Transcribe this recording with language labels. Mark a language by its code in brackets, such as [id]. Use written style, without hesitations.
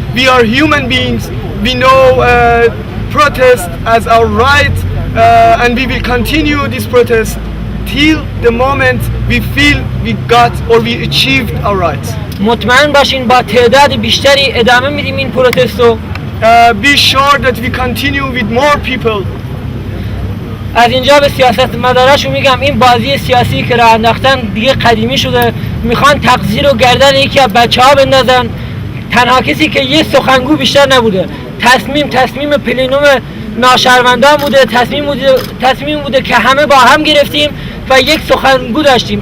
[en] We are human beings. We know protest as our right, and we will continue this protest till the moment we feel we got or we achieved our rights. [fa] مطمئن باشین با تعداد بیشتری ادامه میدیم این پروتست رو [en] be sure that we continue with more people. [fa] از اینجا به سیاستمداراشون میگم این بازی سیاسی که راه انداختن دیگه قدیمی شده، میخوان تقصیر رو گردن یکی از بچه‌ها بندازن. تنها کسی که یه سخنگو بیشتر نبوده، تصمیم پلینوم ناشهروندان بوده، تصمیم بوده که همه با هم گرفتیم و یک سخنگو داشتیم.